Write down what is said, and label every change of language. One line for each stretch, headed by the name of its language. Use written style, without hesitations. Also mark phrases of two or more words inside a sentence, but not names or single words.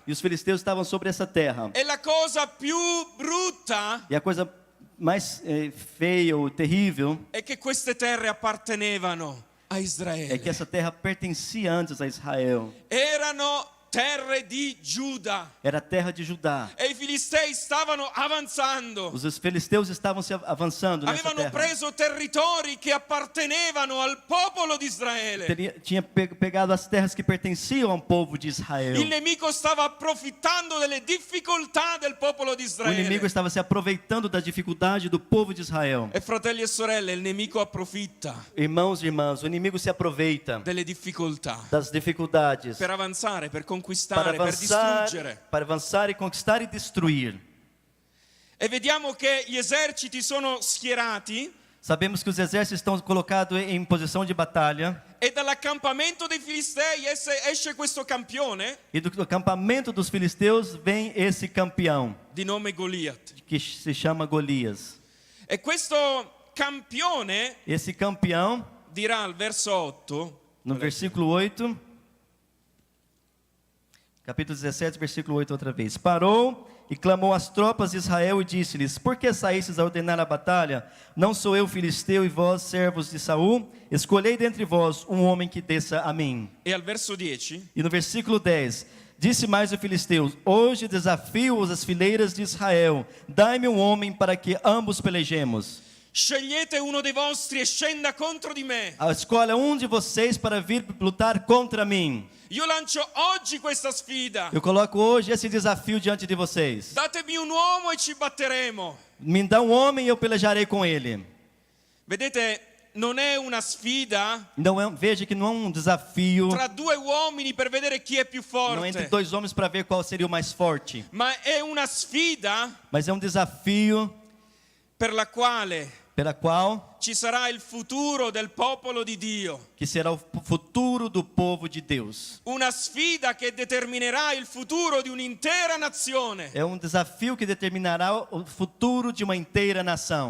Portuguese: E os filisteus estavam sobre essa terra.
Italian: E la cosa più brutta
Portuguese: E a coisa mais feia ou terrível
Italian: è che queste terre appartenevano a
Portuguese: é
Italian: Israele.
Portuguese: que essa terra pertencia antes a Israel.
Italian: Erano terre di Giuda.
Portuguese: Era a terra de Judá.
Italian: E i Filistei stavano avanzando.
Portuguese: Os filisteus estavam se avançando nessa
Italian: Avevano
Portuguese: terra.
Italian: preso territori che appartenevano al popolo di Israele.
Portuguese: Tinha pegado as terras que pertenciam ao povo de Israel.
Italian: Il nemico stava approfittando delle difficoltà del popolo di
Portuguese: O inimigo
Italian: Israele.
Portuguese: estava se aproveitando da dificuldade do povo de Israel.
Italian: E fratelli e sorelle, il nemico approfitta
Portuguese: Irmãos e irmãs, o inimigo se aproveita
Italian: delle difficoltà
Portuguese: das dificuldades
Italian: per avanzare, per
Portuguese: para
Italian: conquistare, per distruggere.
Portuguese: avançar e conquistar e destruir.
Italian: E vediamo che gli eserciti sono schierati
Portuguese: Sabemos que os exércitos estão colocados em posição de batalha,
Italian: e dall'accampamento dei Filistei esce questo campione
Portuguese: e do acampamento dos filisteus vem esse campeão,
Italian: di nome Goliat.
Portuguese: que se chama Golias.
Italian: E questo campione
Portuguese: Esse campeão,
Italian: dirà al verso 8,
Portuguese: no versículo 8, capítulo 17, versículo 8 outra vez. Parou e clamou às tropas de Israel e disse-lhes: Por que saístes a ordenar a batalha? Não sou eu filisteu e vós, servos de Saul? Escolhei dentre vós um homem que desça a mim.
Italian: e al verso 10,
Portuguese: E no versículo 10, disse mais o filisteu: Hoje desafio-os as fileiras de Israel. Dai-me um homem para que ambos pelejemos.
Italian: scegliete uno dei vostri e scenda contro di me.
Portuguese: Escolha um de vocês para vir lutar contra mim.
Italian: Io lancio oggi questa sfida.
Portuguese: Eu coloco hoje esse desafio diante de vocês.
Italian: Datemi un uomo e ci batteremo.
Portuguese: Me dá um homem e eu pelejarei com ele.
Italian: Vedete, non è una sfida
Portuguese: Não veja que não é um desafio,
Italian: tra due uomini per vedere chi è più
Portuguese: não é entre
Italian: forte,
Portuguese: dois homens para ver qual seria o mais forte,
Italian: ma è una sfida
Portuguese: mas é um desafio
Italian: per la quale
Portuguese: pela qual
Italian: ci sarà il futuro del popolo di Dio.
Portuguese: que será o futuro do povo de Deus.
Italian: Una sfida che determinerà il futuro di un'intera nazione.
Portuguese: É desafio que determinará o futuro de uma inteira nação.